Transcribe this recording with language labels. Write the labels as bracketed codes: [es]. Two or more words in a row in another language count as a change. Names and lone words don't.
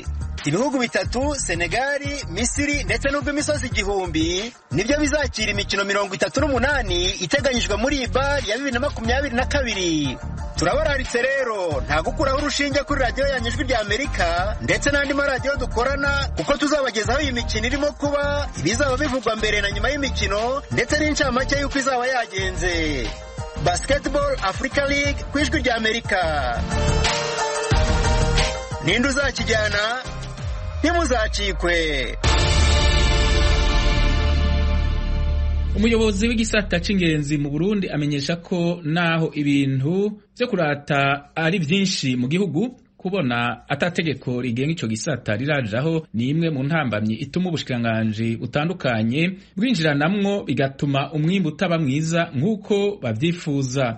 [rw] Ibihugu bitatu, Senegal, Misiri ndetse n'urw'imisozi igihumbi, nibyo bizakira imikino 38 iteganyijwe muri BAL ya 2022. Turabararitse rero, nta gukuraho urushinge kuri radio ya Ijwi ry'Amerika ndetse n'andi maradiyo dukorana, kuko tuzabagezaho iyi mikino irimo kuba, ibizaba bivugwa mbere na nyuma y'imikino ndetse n'incamake y'uko izaba yagenze. Basketball Africa League ku Ijwi ry'Amerika. Ninde uzakijyana? Ntimuzacikwe. [rn] umuyobozi w'igisata c'ingenzi mu Burundi amenyesha ko naho ibintu vyo kurata ari vyinshi mu gihugu, kubona atategeko rigenga ico gisata rirajaho ni imwe mu ntambamyi ituma ubushikiranganji butandukanye bwinjiranamwo, bigatuma umwimbu utaba mwiza nk'uko bavyifuza.